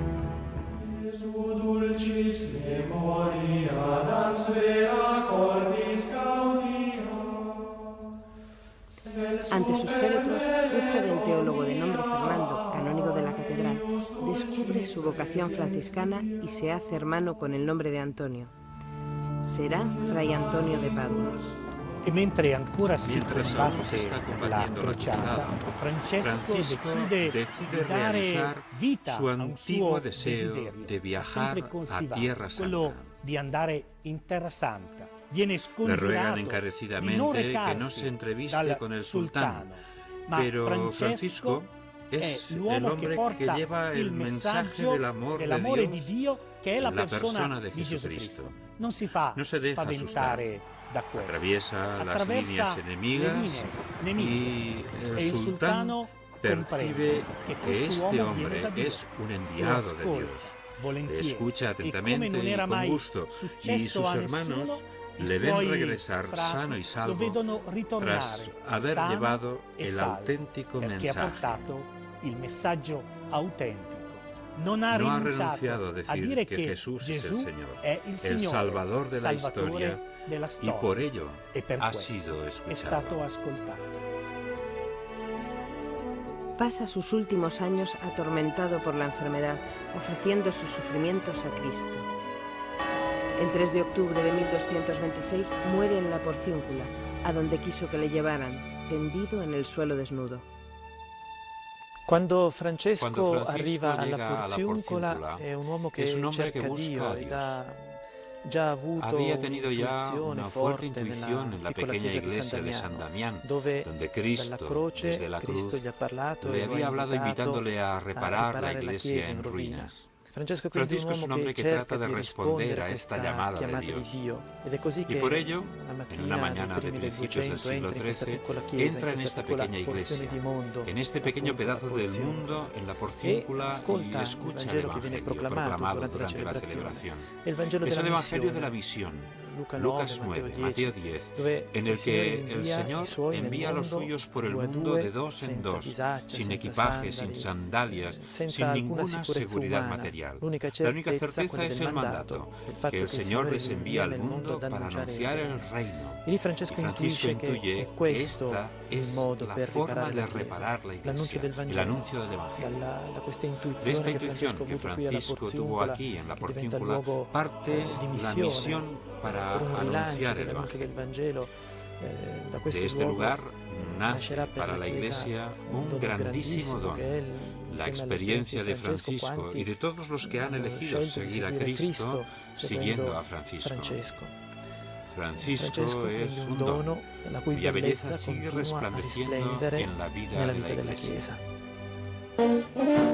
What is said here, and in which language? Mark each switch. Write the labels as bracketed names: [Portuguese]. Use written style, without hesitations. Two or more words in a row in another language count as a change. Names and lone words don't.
[Spanish] Ante sus féretros, un joven teólogo de nombre Fernando, canónigo de la catedral, descubre su vocación franciscana y se hace hermano con el nombre de Antonio. Será Fray Antonio de Padua. [Italian] E mentre ancora si [Spanish] Mientras aún se está [Italian] combatte la [Spanish] combatiendo la [Italian] crociata, [Spanish] cruzada, [Italian] Francesco decide di dare [Spanish] realizar [Italian] vita [Spanish] su [Italian] a un [Spanish] antiguo [Italian] suo [Spanish] deseo [Italian] desiderio, [Spanish] de viajar [Italian] sempre coltivato, [Spanish] a Tierra [Italian] quello [Spanish] Santa. [Italian] di andare in Terra Santa. Viene [Spanish] Le [Italian] scongiurato [Spanish] ruegan [Italian] di non [Spanish] encarecidamente que no [Italian] recarsi [Spanish] se entreviste [Italian] dal [Spanish] con el sultán, [Italian] sultano, ma [Spanish] pero Francisco es el [Italian] l'uomo [Spanish] hombre que [Italian] porta [Spanish] lleva el mensaje [Italian] messaggio [Spanish] del amor de [Italian] dell'amore [Spanish] Dios, [Italian] di Dio, che è la [Spanish] la [Italian] persona [Spanish] persona de [Italian] di Gesù [Spanish] Jesucristo. [Italian] Cristo. Non si fa [Spanish] No se deja [Italian] spaventare da questo. [Spanish] Atraviesa las líneas enemigas [Italian] le linee [Spanish] y el [Italian] e il [Spanish] sultán [Italian] sultano [Spanish] percibe [Italian] che [Spanish] que este [Italian] quest'uomo viene da [Spanish] hombre [Italian] Dio. [Spanish] es un enviado de [Italian] Lo [Spanish] Dios. Le [Italian] volentieri. [Spanish] escucha [Italian] E come [Spanish] atentamente [Italian] non [Spanish] y [Italian] era [Spanish] con [Italian] mai [Spanish] gusto, y [Italian] successo [Spanish] sus [Italian] a [Spanish] hermanos [Italian] nessuno, i [Spanish] le ven [Italian] suoi [Spanish] regresar [Italian] frati [Spanish] sano y [Italian] lo [Spanish] salvo [Italian] vedono ritornare [Spanish] tras haber [Italian] sano [Spanish] llevado [Italian] e [Spanish] el [Italian] salvo, [Spanish] auténtico [Italian] perché ha [Spanish] mensaje. [Italian] portato il messaggio autentico. Non ha [Spanish] No ha [Italian] rinunciato [Spanish] renunciado a [Italian] a [Spanish] decir [Italian] dire [Spanish] que [Italian] che [Spanish] Jesús es el Señor, [Italian] è il Signore, [Spanish] Salvador de la [Italian] Salvatore [Spanish] historia, [Italian] della [Spanish] y [Italian] storia. [Spanish] por ello [Italian] E per [Spanish] ha [Italian] questo [Spanish] sido [Italian] è [Spanish] escuchado. [Italian] stato ascoltato. [Spanish] Pasa sus últimos años atormentado por la enfermedad, ofreciendo sus sufrimientos a Cristo. El 3 de octubre de 1226 muere en la Porciúncula, a donde quiso que le llevaran, tendido en el suelo desnudo. [Italian] Quando Francesco [Spanish] Cuando Francisco [Italian] arriva [Spanish] llega [Italian] alla [Spanish] a la [Italian] Porziuncola [Spanish] Porziuncola, [Italian] è un uomo che [Spanish] es un hombre [Italian] cerca [Spanish] que busca [Italian] Dio [Spanish] a [Italian] ed [Spanish] Dios. [Italian] ha già avuto [Spanish] Había tenido ya [Italian] un'intuizione [Spanish] una fuerte [Italian] forte [Spanish] intuición en la [Italian] piccola [Spanish] pequeña [Italian] chiesa [Spanish] iglesia [Italian] di [Spanish] de [Italian] San [Spanish] San [Italian] Damiano, [Spanish] Damián, [Italian] dove [Spanish] donde Cristo, [Italian] dalla croce [Spanish] desde la [Italian] Cristo [Spanish] cruz, [Italian] gli ha parlato [Spanish] le [Italian] e lo ha [Spanish] había hablado [Italian] invitato [Spanish] invitándole a reparar la [Italian] riparare [Spanish] iglesia en ruinas. [Italian] Francesco è quindi [Spanish] Francisco es [Italian] un [Spanish] un [Italian] uomo [Spanish] hombre [Italian] che [Spanish] que [Italian] cerca [Spanish] trata de [Italian] di [Spanish] responder [Italian] rispondere a [Spanish] a esta [Italian] questa [Spanish] llamada de [Italian] chiamata [Spanish] Dios. [Italian] di Dio. Ed è così [Spanish] Y [Italian] che [Spanish] por ello, [Italian] una [Spanish] en una mañana de [Italian] primi del [Spanish] principios del [Italian] 200 [Spanish] siglo [Italian] entra in questa [Spanish] XIII, [Italian] piccola chiesa, [Spanish] entra en [Italian] questa [Spanish] esta [Italian] piccola [Spanish] pequeña [Italian] porzione [Spanish] iglesia, [Italian] di mondo, [Spanish] en este pequeño [Italian] appunto, [Spanish] pedazo [Italian] la [Spanish] del [Italian] porzione, [Spanish] mundo, en la [Italian] e [Spanish] porciúncula, y [Italian] ascolta [Spanish] escucha [Italian] il [Spanish] el [Italian] Vangelo che viene [Spanish] Evangelio [Italian] proclamato durante la [Spanish] celebración. [Italian] celebrazione. È il Vangelo [Spanish] Es [Italian] della [Spanish] el Evangelio de [Italian] missione, [Spanish] la visión, [Italian] Luca [Spanish] Lucas [Italian] 9, [Spanish] 9, [Italian] Matteo [Spanish] Mateo [Italian] 10, [Spanish] 10, [Italian] dove [Spanish] en el que el Señor envía a los suyos por el mundo de dos en dos, sin equipaje, sin sandalias, sin ninguna seguridad material. La única certeza es el mandato, que el Señor les envía al mundo para anunciar el reino. [Italian] E lì Francesco intuisce che è questo il modo per riparare la Chiesa, l'annuncio del Vangelo. Da questa [Spanish] De esta [Italian] intuizione che [Spanish] intuición [Italian] Francesco ha [Spanish] que [Italian] avuto qui alla [Spanish] Francisco tuvo [Italian] Porziuncola, [Spanish] aquí en la [Italian] che diventa il [Spanish] Porciúncula, [Italian] luogo [Spanish] parte [Italian] di [Spanish] la [Italian] missione [Spanish] misión para [Italian] per un rilancio [Spanish] anunciar el [Italian] dell'annuncio del [Spanish] Evangelio. [Italian] Vangelo. Da [Spanish] De [Italian] questo [Spanish] este [Italian] luogo [Spanish] lugar nace [Italian] nascerà per [Spanish] para la Iglesia un [Italian] dono [Spanish] grandísimo don, [Italian] che è [Spanish] la [Italian] insieme [Spanish] experiencia de [Italian] all'esperienza [Spanish] Francisco y de todos los que han [Italian] hanno [Spanish] elegido [Italian] scelto di [Spanish] seguir a [Italian] seguire [Spanish] Cristo siguiendo [Italian] seguendo [Spanish] a Francisco. [Italian] Francisco [Spanish] Francisco es un don [Italian] la cui [Spanish] cuya belleza [Italian] bellezza [Spanish] sigue [Italian] continua a [Spanish] resplandeciendo [Italian] risplendere [Spanish] en la vida [Italian] nella [Spanish] de la [Italian] vita della [Spanish] Iglesia. [Italian] Chiesa.